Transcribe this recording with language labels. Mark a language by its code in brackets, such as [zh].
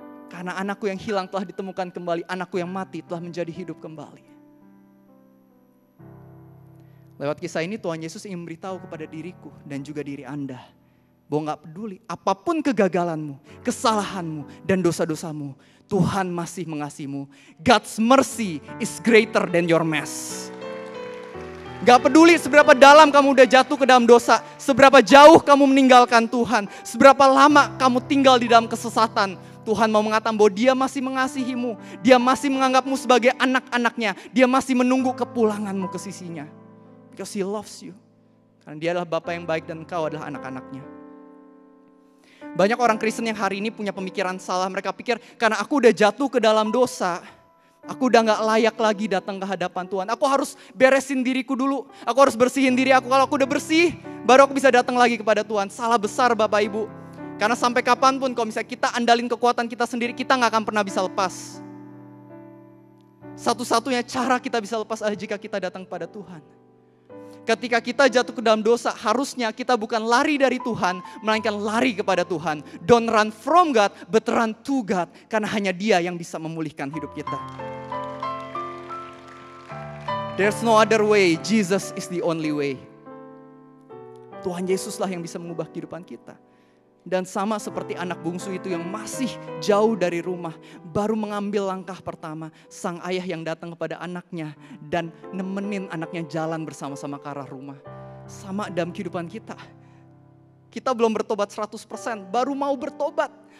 [id] Karena anakku yang hilang telah ditemukan kembali. Anakku yang mati telah menjadi hidup kembali. Lewat kisah ini Tuhan Yesus ingin memberitahu kepada diriku dan juga diri Anda. Bahwa gak peduli apapun kegagalanmu, kesalahanmu, dan dosa-dosamu. Tuhan masih mengasihimu. [en] God's mercy is greater than your mess. [id] Gak peduli seberapa dalam kamu udah jatuh ke dalam dosa. Seberapa jauh kamu meninggalkan Tuhan. Seberapa lama kamu tinggal di dalam kesesatan. Tuhan mau mengatakan bahwa Dia masih mengasihimu. Dia masih menganggapmu sebagai anak-anaknya. Dia masih menunggu kepulanganmu ke sisinya. [en] Because He loves you. [id] Karena Dia adalah Bapa yang baik dan engkau adalah anak-anaknya. Banyak orang Kristen yang hari ini punya pemikiran salah. Mereka pikir karena aku udah jatuh ke dalam dosa. Aku udah gak layak lagi datang ke hadapan Tuhan. Aku harus beresin diriku dulu. Aku harus bersihin diri aku. Kalau aku udah bersih, baru aku bisa datang lagi kepada Tuhan. Salah besar Bapak Ibu. Karena sampai kapanpun kalau misalnya kita andalin kekuatan kita sendiri, kita gak akan pernah bisa lepas. Satu-satunya cara kita bisa lepas adalah jika kita datang kepada Tuhan. Ketika kita jatuh ke dalam dosa, harusnya kita bukan lari dari Tuhan, melainkan lari kepada Tuhan. [en] Don't run from God, but run to God. [id] Karena hanya Dia yang bisa memulihkan hidup kita. [en] There's no other way, Jesus is the only way. [id] Tuhan Yesuslah yang bisa mengubah kehidupan kita. Dan sama seperti anak bungsu itu yang masih jauh dari rumah, baru mengambil langkah pertama, sang ayah yang datang kepada anaknya dan nemenin anaknya jalan bersama-sama ke arah rumah. Sama dalam kehidupan kita. Kita belum bertobat 100%, baru mau bertobat.